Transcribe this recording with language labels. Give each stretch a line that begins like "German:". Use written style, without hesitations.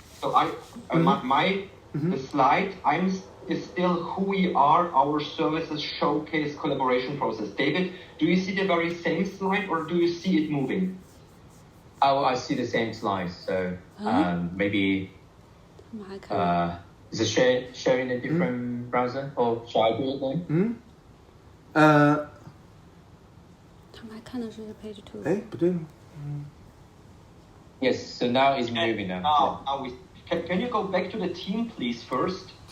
English: So the slide is still who we are, our services showcase collaboration process. David, do you see the very same slide or do you see it moving? Oh, I see the same slides. So maybe is it sharing a different browser, or shall I do it then?
Chinese: 他们还看的是 page 2。哎，不对吗？
English: Yes. So now it's moving now. Now can you go back to the team, please, first?